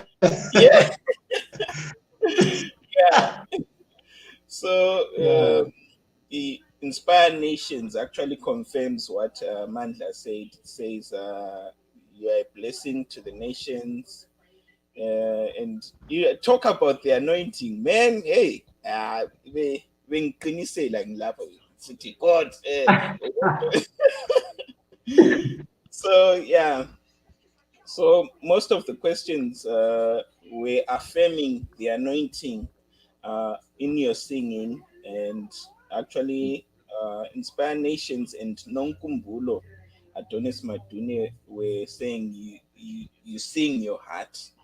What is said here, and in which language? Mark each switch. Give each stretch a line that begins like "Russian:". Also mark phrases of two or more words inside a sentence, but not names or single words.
English: Yeah, yeah. So Yeah, the Inspire Nations actually confirms what Mandla said. It says, you are a blessing to the nations. And you talk about the anointing, man.
North Ndebele: Hey, bengiqinisela ngilapha sithi God.
English: So yeah, so most of the questions were affirming the anointing in your singing, and actually Inspire Nations and Nonkumbulo Adonis Madune were saying you sing your heart.